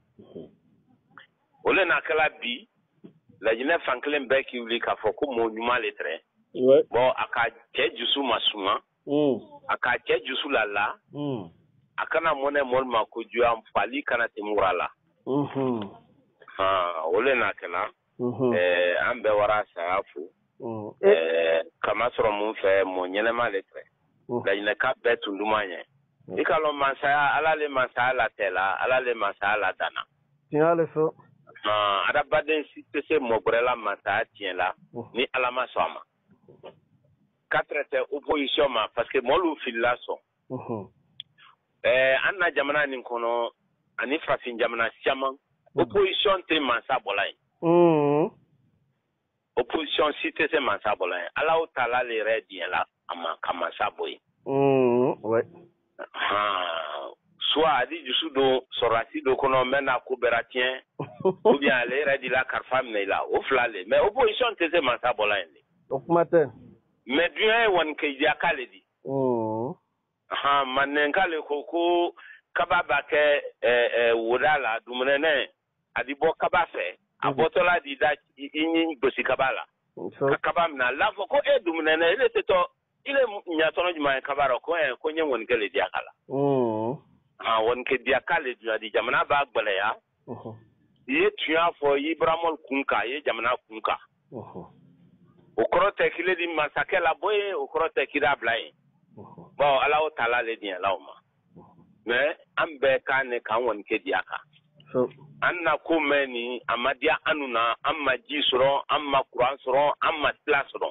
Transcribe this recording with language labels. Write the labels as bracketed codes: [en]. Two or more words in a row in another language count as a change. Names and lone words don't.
[bm] o le na kɛla bi laɲinɛ fan kelen bɛɛ k'i wuli k'a fɔ ko mɔɔ ɲuman le tɛrɛ bon a ka cɛ jusu ma suma a ka cɛ jusu la a kana mɔnɛ mɔli ma ko juya fali kana tɛmura la o le na kɛla an bɛɛ wara saya fo kama sɔrɔ mun fɛ mɔɔ ɲɛnɛma le tɛrɛ laɲinɛka bɛɛ tun duman ɲɛ i ka lɔn mansaya ala le mansaya la tɛla ala le mansaya la dana adamaden si tɛ se mɔgɔ la mansaya tiɲɛ la ni ala ma sɔn a ma ka [fr] traité opposition [bm] ma [fr] parce que [bm] mɔlu filila sɔn an na jamana nin kɔnɔ ani farafin jamana caman opposition tɛ mansa bɔla yen opposition si tɛ se mansa bɔla yen ala o taala le yɛrɛ diɲɛ la a ma ka mansa bɔ yen soit a di dusu don sɔrɔdasi dɔ kɔnɔ n bɛ na ko bɛra tiɲɛ [fr] ou bien [bm] ale yɛrɛ de la kalifa minɛ i la o fila le [fr] mais opposition [bm] tɛ se mansa bɔla yen de o kuma tɛ mais duɲɛ ye wanikɛjaka le di manenka le ko kaba b'a kɛ woda la dumunɛnɛ a di bɔ kaba fɛ a bɔtɔla di da i ɲi gosi kaba la ka kaba minɛ a la fɔ ko dumunɛnɛ ile tɛ tɔ ile ɲatɔnɔ jumɛn ye kaba la ko n ye wanikɛ le diya ka la wanikɛ diya ka le di jamana b'a gbɛlɛya i ye tunya fɔ i baramɔl kun kan i ye jamana kun kan o kɔrɔ tɛ kile di masakɛ la bɔ yen o kɔrɔ tɛ kira bila yen bon ala o taala le diɲɛ la o ma mais an bɛɛ kan ne k'an wanikɛ diya kan an na ko mɛn nin a ma diya an na an ma ji sɔrɔ an ma kuran sɔrɔ an ma tila sɔrɔ